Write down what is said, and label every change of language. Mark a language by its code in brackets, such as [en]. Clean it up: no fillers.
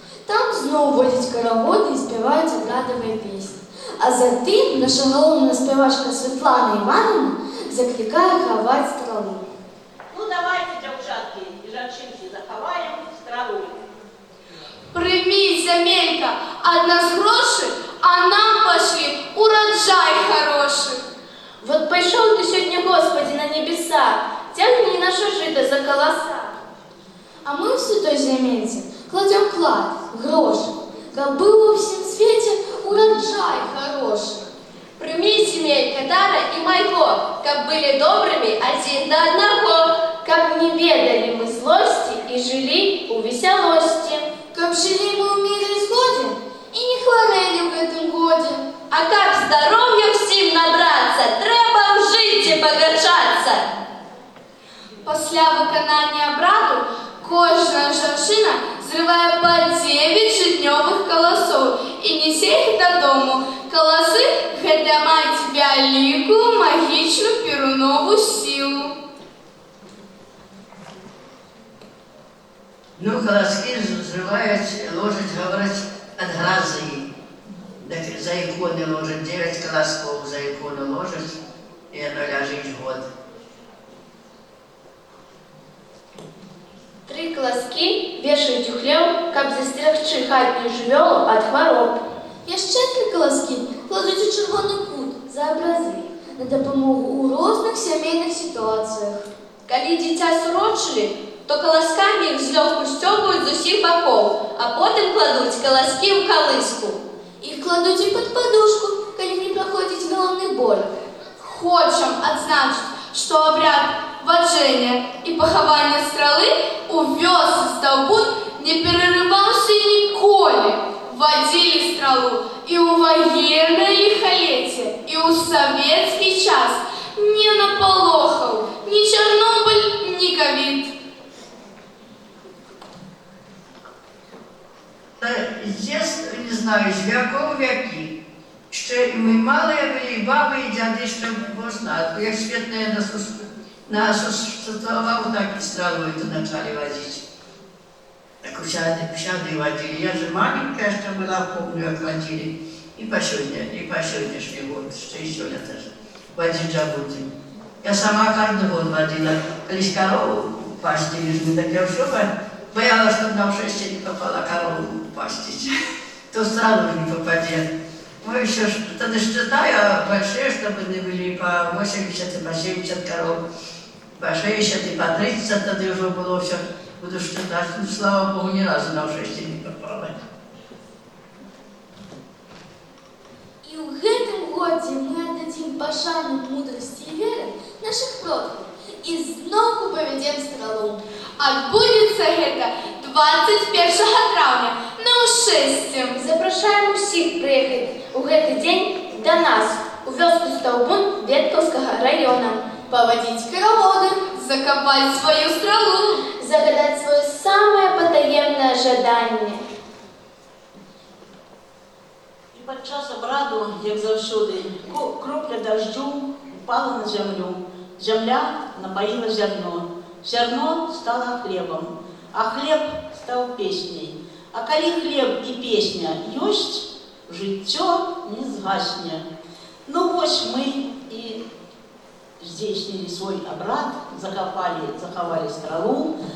[be] Там зноў водзяць карагоды і спяваюць абрадавыя песні. А затым наша галоўная спявачка Святлана Івановна заклікае хаваць стралу. [ru] Ну давайте, девчатки и женщинки, заховаем страву. Прими, земелька, от нас гроши, а нам пошли урожай хороший. Вот пошел ты сегодня, Господи, на небеса, тягни наше жито за колоса. А мы в святой земельце кладем клад, гроши, каб был во всем свете урожай хороший. Прими, земелька, дара и майко, как были добрыми один до одного, Как не ведали мы злости и жили у веселости. Каб жили мы в мире и сгоде и не хворели в этом годе. а как здоровья всем набраться, [uk] треба в житті погачаться. Після виконання обряду кожна женщина зриває по 9 житньових колосов і несе їх додому. Колоси – це мають велику магічну перунову силу. [ru] Ну, колоски взрывают, ложить, говорят, от грозы. Так за иконы ложат, 9 колосков за икону ложат, и оно ляжет год. [be] 3 колоски вешають у хлев, каб застерегчи хатню жывёлу ад хвароб. Яшчэ [uk] 3 колоски кладуть у червоний кут за образи на допомогу у різних сімейних ситуаціях. Коли дитя сурочили, то колосками їх злегку стёбують з усіх боков, а потім кладуть колоски в колиску. Їх кладуть і під подушку, коли не проходить головний боль. [ru] Хочем отзначить, что обряд воджения и похования стрелы у вёсы Столбун не перерывался николи. Водили стрелу и у военное лихолетие, и у советский час. Ни наполохал, ни Чернобыль, ни ковид. [uk] З детства, не знаю, з віков віки. Ще і ми мали були, і баби, і дяди, що можна. Як світ насуществовал, так і стрелою то почали возити. [be] Так ущады водили. [ru] Я же маленькая, что была, помню, как водили. И по сегодняшний год, что еще это же, водить забудем. Я сама каждый год водила. Колись корову пастили, так я все боялась, чтобы на шесть не попала корову пастить. То сразу не попадет. Мы еще тогда считаю, большие, чтобы не были по 80 и по 70 коров. По 60 и по 30 тогда уже было все. Буду считать, ну, слава Богу, ни разу на 6 не попала. [be] І ў гэтым годзе мы аддадзім пашану мудрасці і веры наших продкаў і зноўку павядзем стралу. [ru] Отбудется это 21 травня на ушестие. [be] Запрашаем усіх приехать у гэты дзень до нас у вёску Столбун Веткаўскага района. Павадзіць караводы, [ru] Закопать свою стрелу. Загадать свое самое потаемное жаданне. [uk] І під час обраду, як завжди, крапля дождю упала на землю. [ru] Земля напоила зерно. Зерно стало хлебом, а хлеб стал песней. А коли хлеб и песня есть, [uk] життё не згасне. [ru] Ну вот мы и здійснили свой обряд, заховали стралу.